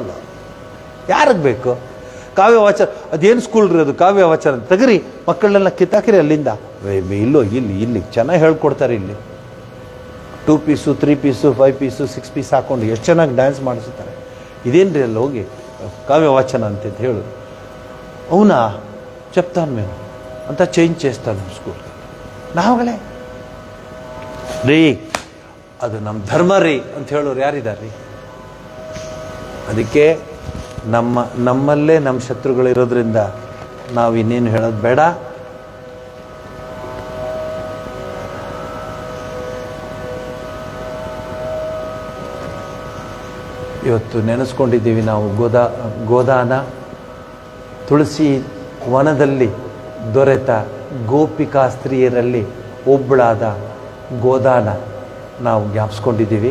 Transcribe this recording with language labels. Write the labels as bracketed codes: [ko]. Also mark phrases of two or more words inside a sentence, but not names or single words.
[kn] ಯಾರಿಗೆ ಬೇಕು ಕಾವ್ಯ ವಾಚನ? ಅದೇನು ಸ್ಕೂಲ್ ರೀ ಅದು ಕಾವ್ಯ ವಾಚನ? ತೆಗರಿ ಮಕ್ಕಳನ್ನೆಲ್ಲ ಕಿತ್ತಾಕಿರಿ ಅಲ್ಲಿಂದ. ಇಲ್ಲೋ ಇಲ್ಲಿ ಚೆನ್ನಾಗಿ ಹೇಳ್ಕೊಡ್ತಾರೆ. ಇಲ್ಲಿ 2 ಪೀಸು 3 ಪೀಸು 5 ಪೀಸು 6 ಪೀಸ್ ಹಾಕ್ಕೊಂಡು ಎಷ್ಟು ಚೆನ್ನಾಗಿ ಡ್ಯಾನ್ಸ್ ಮಾಡಿಸುತ್ತಾರೆ. ಇದೇನು ರೀ ಅಲ್ಲಿ ಹೋಗಿ ಕಾವ್ಯ ವಾಚನ ಅಂತ ಹೇಳು. [te] అవునా చెప్తాను మేము అంతా చేంజ్ చేస్తాను స్కూల్. [kn] ನಾವುಗಳೇ ರೀ ಅದು ನಮ್ಮ ಧರ್ಮ ರೀ ಅಂತ ಹೇಳೋರು ಯಾರಿದ್ದಾರೆ ರೀ? ಅದಕ್ಕೆ ನಮ್ಮಲ್ಲೇ ನಮ್ಮ ಶತ್ರುಗಳಿರೋದ್ರಿಂದ ನಾವು ಇನ್ನೇನು ಹೇಳೋದು ಬೇಡ. ಇವತ್ತು ನೆನೆಸ್ಕೊಂಡಿದ್ದೀವಿ ನಾವು ಗೋದಾನ, ತುಳಸಿ ವನದಲ್ಲಿ ದೊರೆತ ಗೋಪಿಕಾ ಸ್ತ್ರೀಯರಲ್ಲಿ ಒಬ್ಬಳಾದ ಗೋದಾನ ನಾವು ಜ್ಞಾಪಿಸ್ಕೊಂಡಿದ್ದೀವಿ.